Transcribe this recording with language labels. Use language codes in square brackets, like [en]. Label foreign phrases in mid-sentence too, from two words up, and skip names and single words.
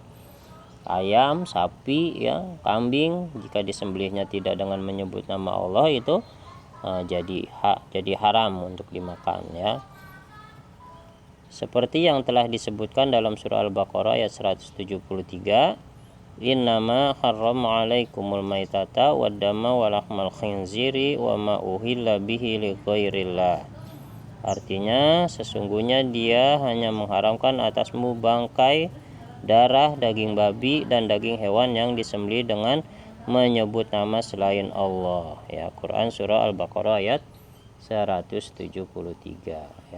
[id] Ayam, sapi ya, kambing jika disembelihnya tidak dengan menyebut nama Allah itu jadi haram untuk dimakan ya. Seperti yang telah disebutkan dalam surah Al-Baqarah ayat 173, [ar] "إنما حرم عليكم الميتة والدم ولحم الخنزير وما أهل به لغير الله." [id] Artinya sesungguhnya dia hanya mengharamkan atasmu bangkai, darah, daging babi, dan daging hewan yang disembelih dengan menyebut nama selain Allah. Ya, Quran surah Al-Baqarah ayat 173 ya.